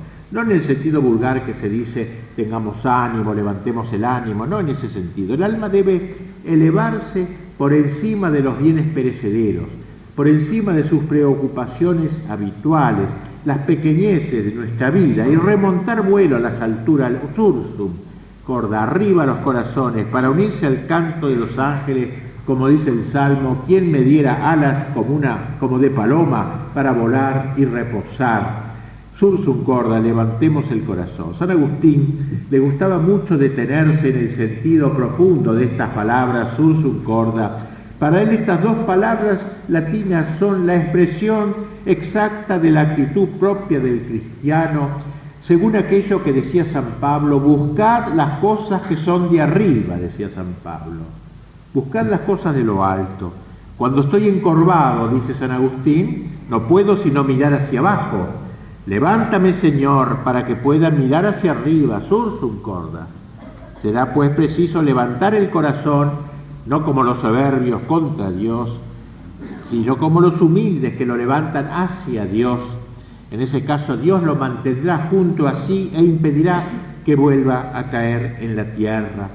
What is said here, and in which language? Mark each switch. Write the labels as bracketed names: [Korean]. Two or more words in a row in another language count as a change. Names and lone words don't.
[Spanish] No en el sentido vulgar que se dice tengamos ánimo, levantemos el ánimo, no en ese sentido. El alma debe elevarse por encima de los bienes perecederos, por encima de sus preocupaciones habituales, las pequeñeces de nuestra vida, y remontar vuelo a las alturas, [Latin] sursum, corda, [Spanish] arriba los corazones, para unirse al canto de los ángeles, como dice el Salmo: ¿quién me diera alas como de paloma para volar y reposar? [Latin] Sursum corda, [Spanish] levantemos el corazón. San Agustín le gustaba mucho detenerse en el sentido profundo de estas palabras, [Latin] sursum corda. [Spanish] Para él estas dos palabras latinas son la expresión exacta de la actitud propia del cristiano, según aquello que decía San Pablo: buscad las cosas que son de arriba, decía San Pablo. Buscad las cosas de lo alto. Cuando estoy encorvado, dice San Agustín, no puedo sino mirar hacia abajo. Levántame, Señor, para que pueda mirar hacia arriba, [Latin] sursum corda. [Spanish] Será pues preciso levantar el corazón, no como los soberbios contra Dios, sino como los humildes que lo levantan hacia Dios. En ese caso Dios lo mantendrá junto a sí e impedirá que vuelva a caer en la tierra.